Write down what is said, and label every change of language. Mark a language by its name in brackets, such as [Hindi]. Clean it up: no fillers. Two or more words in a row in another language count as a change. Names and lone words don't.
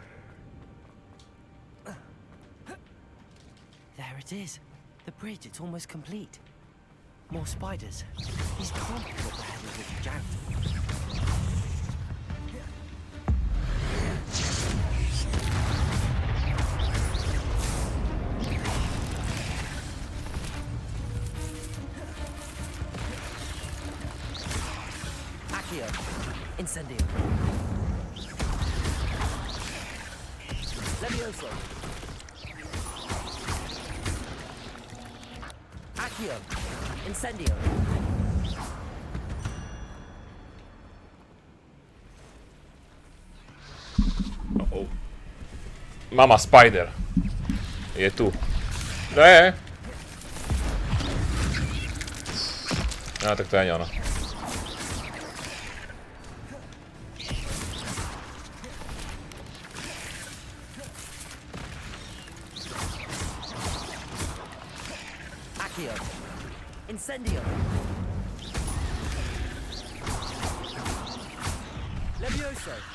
[English] There it is. The bridge, it's almost complete. More spiders. These can't be what the hell is Richard Jackdaw. Accio. Incendio. Levioso. Accio. Incendio. Oh. Mama Spider. [Slovak] Je tu. Kde je? No, tak to ani ono. Accio. Incendio. Levioso.